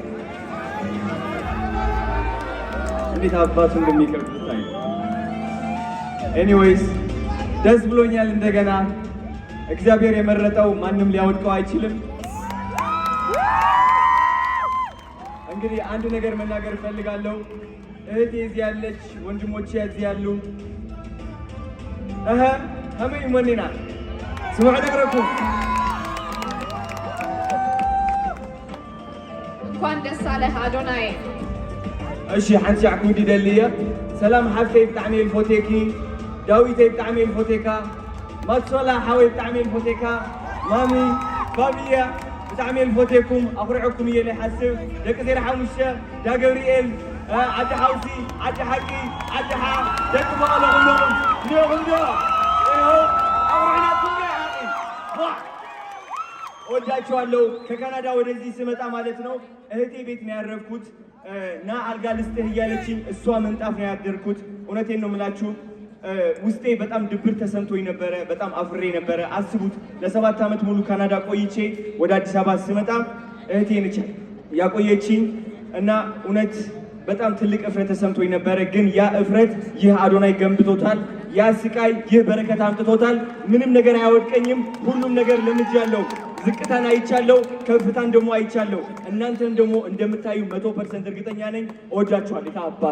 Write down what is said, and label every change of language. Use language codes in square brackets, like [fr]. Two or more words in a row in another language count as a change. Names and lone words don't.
[am] እንዴት አባቱ እንደሚከብድ ታይ። ኤኒዌይስ ደስ ብሎኛል። እንደገና እግዚአብሔር የመረጠው ማንም ሊያወድቀው አይችልም። እንግዲህ አንድ ነገር መናገር እፈልጋለሁ። እህቴ እዚህ ያለች፣ ወንድሞቼ እዚህ ያሉ [ti] ከመይ መኒና ስሙዕ ነግረኩም [am] እንኳን ደስ አለህ አዶናይ። [ti] እሺ ሓንቲ ዓኩዲ ደልየ ሰላም ሓፍተይ ብጣዕሚ ልፎቴኪ፣ ዳዊተይ ብጣዕሚ ልፎቴካ፣ ማትሶላ ሓወይ ብጣዕሚ ልፎቴካ፣ ማሚ ባብያ ብጣዕሚ ልፎቴኩም፣ ኣኽሪዐኩም እየ ለይሓስብ ደቂ 05 ዳ ገብርኤል ዓዲ ሓውሲ ዓዲ ሓቂ ዓዲ ሓ ደቂ መቐለ ኩሎም እኒኦም ዶ ኣኽሪዕናኩም [am] ወዳችኋለሁ። ከካናዳ ወደዚህ ስመጣ ማለት ነው እህቴ ቤት ነው ያረፍኩት። ና አልጋ ልስጥህ እያለችኝ እሷ ምንጣፍ ነው ያደርኩት። እውነቴን ነው የምላችሁ ውስጤ በጣም ድብር ተሰምቶኝ ነበረ። በጣም አፍሬ ነበረ። አስቡት ለ7 ዓመት ሙሉ ካናዳ ቆይቼ ወደ አዲስ አበባ ስመጣ እህቴ ነች ያቆየችኝ እና እውነት በጣም ትልቅ እፍረት ተሰምቶኝ ነበረ። ግን ያ እፍረት ይህ አዶናይ ገንብቶታል። ያ ስቃይ ይህ በረከት አምጥቶታል። ምንም ነገር አያወድቀኝም። ሁሉም ነገር ለምጃለሁ። ዝቅታን አይቻለሁ፣ ከፍታን ደግሞ አይቻለሁ። እናንተም ደግሞ እንደምታዩ 100% እርግጠኛ ነኝ። እወዳችኋለሁ። አባት